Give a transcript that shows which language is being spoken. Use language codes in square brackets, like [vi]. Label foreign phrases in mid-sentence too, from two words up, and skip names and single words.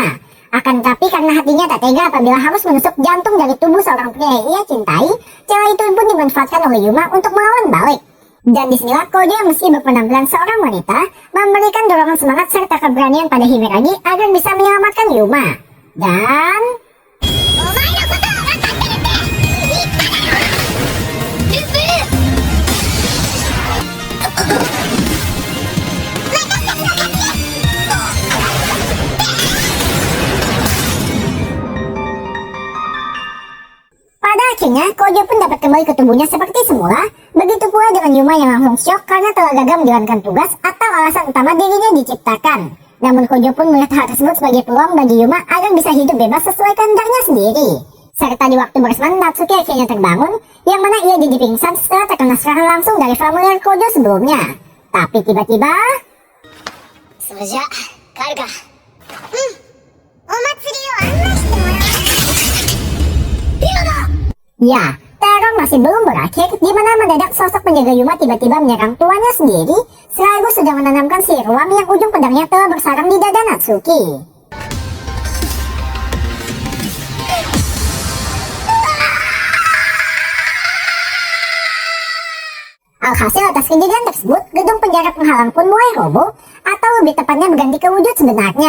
[id] Akan tetapi karena hatinya tak tega apabila harus menusuk jantung dari tubuh seorang pria yang ia cintai, cara itu pun dimanfaatkan oleh Yuma untuk melawan balik. Dan disinilah Kojo yang meski berpenampilan seorang wanita, memberikan dorongan semangat serta keberanian pada Himeragi agar bisa menyelamatkan Yuma. Dan... [ja] お前のことは分かってるって言っただろ。ルフル。 [id] Pada akhirnya, Kojo pun dapat kembali ke tubuhnya seperti semula. Begitu pula dengan Yuma yang langsung syok karena telah gagal menjalankan tugas atau alasan utama dirinya diciptakan. Namun Kojo pun melihat hal tersebut sebagai peluang bagi Yuma agar bisa hidup bebas sesuai kehendaknya sendiri. Serta di waktu bersamaan Natsuki akhirnya terbangun, yang mana ia jadi pingsan setelah terkena serangan langsung dari familiar Kojo sebelumnya. Tapi tiba-tiba... [ja] それじゃ帰るか。お祭りを案内してもらおう。今だ。 [id] Ya, teror masih belum berakhir, di mana mendadak sosok penjaga Yuma tiba-tiba menyerang tuannya sendiri, sekaligus sudah menanamkan sihir ruam yang ujung pedangnya telah bersarang di dada Natsuki. Alhasil atas kejadian tersebut, gedung penjara penghalang pun mulai roboh, atau lebih tepatnya berganti ke wujud sebenarnya.